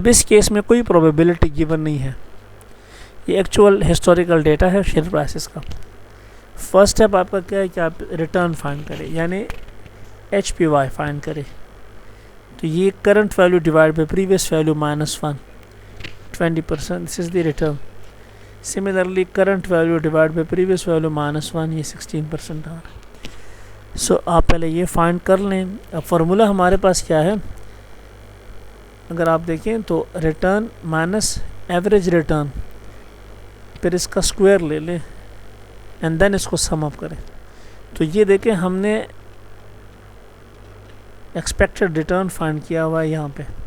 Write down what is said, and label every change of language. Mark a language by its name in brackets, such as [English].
[Urdu] اب اس کیس میں کوئی پروبیبلٹی گیون نہیں ہے, یہ ایکچوئل ہسٹوریکل ڈیٹا ہے شیئر پرائسز کا. فرسٹ اسٹیپ آپ کا کیا ہے کہ آپ ریٹرن فائنڈ کریں, یعنی ایچ پی وائی فائنڈ کریں. تو یہ current value divide by previous value minus 1 20%, [English] this is the return. Similarly current value divided by previous value minus 1, [Urdu] یہ 16% آ رہا ہے. سو آپ پہلے یہ فائنڈ کر لیں. اب فارمولہ ہمارے پاس کیا ہے اگر آپ دیکھیں تو ریٹرن مائنس ایوریج ریٹرن, پھر اس کا اسکوائر لے لیں اینڈ دین اس کو سم اپ کریں. تو یہ دیکھیں ہم نے ایکسپیکٹڈ ریٹرن فائنڈ کیا ہوا ہے یہاں پہ.